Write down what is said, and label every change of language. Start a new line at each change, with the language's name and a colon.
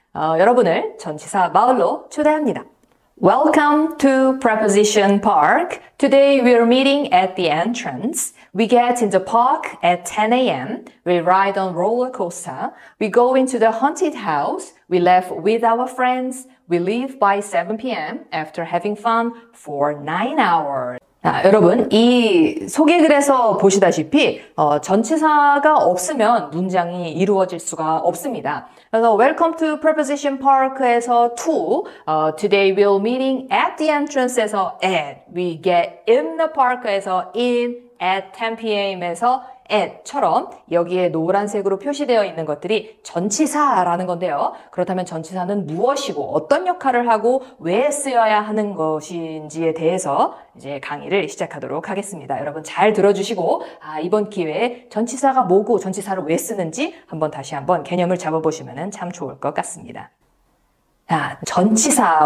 Korean: 여러분을 전치사 마을로 초대합니다.
English: Welcome to Preposition Park. Today we are meeting at the entrance. We get in the park at 10 a.m. We ride on roller coaster. We go into the haunted house. We laugh with our friends. We leave by 7 p.m. after having fun for 9 hours.
Korean: 여러분, 이 소개글에서 보시다시피 전치사가 없으면 문장이 이루어질 수가 없습니다. 그래서
English: Welcome to Preposition Park
Korean: 에서 to,
English: Today we're meeting at the entrance
Korean: 에서 at,
English: We get in the park
Korean: 에서 in,
English: at 10 p.m.
Korean: 에서 at처럼 여기에 노란색으로 표시되어 있는 것들이 전치사라는 건데요. 그렇다면 전치사는 무엇이고 어떤 역할을 하고 왜 쓰여야 하는 것인지에 대해서 이제 강의를 시작하도록 하겠습니다. 여러분 잘 들어주시고 이번 기회에 전치사가 뭐고 전치사를 왜 쓰는지 다시 한번 개념을 잡아보시면 참 좋을 것 같습니다. 전치사.